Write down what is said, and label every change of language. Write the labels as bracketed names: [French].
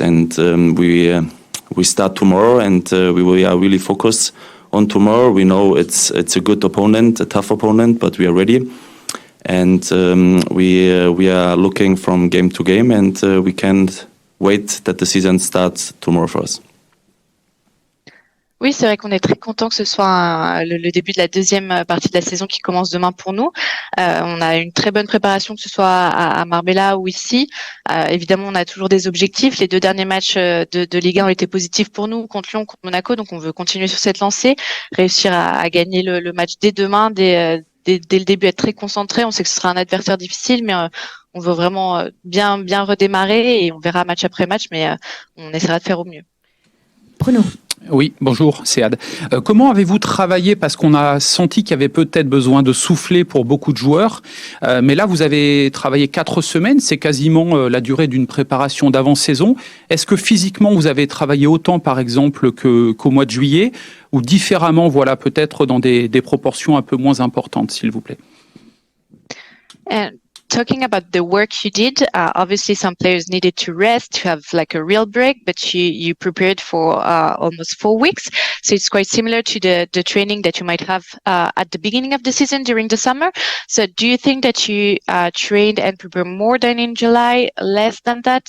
[English] And we start tomorrow, and we are really focused on tomorrow. We know it's a good opponent, a tough opponent, but we are ready, and we are looking from game to game, and we can't wait that the season starts tomorrow for us. [French] Oui, c'est vrai qu'on est très content que ce soit le début de la deuxième partie de la saison qui commence demain pour nous. On a une très bonne préparation, que ce soit à Marbella ou ici. Évidemment, on a toujours des objectifs. Les 2 derniers matchs de Ligue 1 ont été positifs pour nous, contre Lyon, contre Monaco. Donc, on veut continuer sur cette lancée, réussir à gagner le match dès demain, dès le début, être très concentré. On sait que ce sera un adversaire difficile, mais on veut vraiment bien redémarrer et on verra match après match, mais on essaiera de faire au mieux. Bruno. Oui, bonjour, c'est Ad. Comment avez-vous travaillé? Parce qu'on a senti qu'il y avait peut-être besoin de souffler pour beaucoup de joueurs. Mais là, vous avez travaillé 4 semaines. C'est quasiment la durée d'une préparation d'avant-saison. Est-ce que physiquement, vous avez travaillé autant, par exemple, qu'au mois de juillet? Ou différemment, voilà, peut-être dans des proportions un peu moins importantes, s'il vous plaît? [English] talking about the work you did, obviously some players needed to rest, to have like a real break, but you prepared for almost 4 weeks. So it's quite similar to the training that you might have at the beginning of the season during the summer. So do you think that you trained and prepared more than in July, less than that?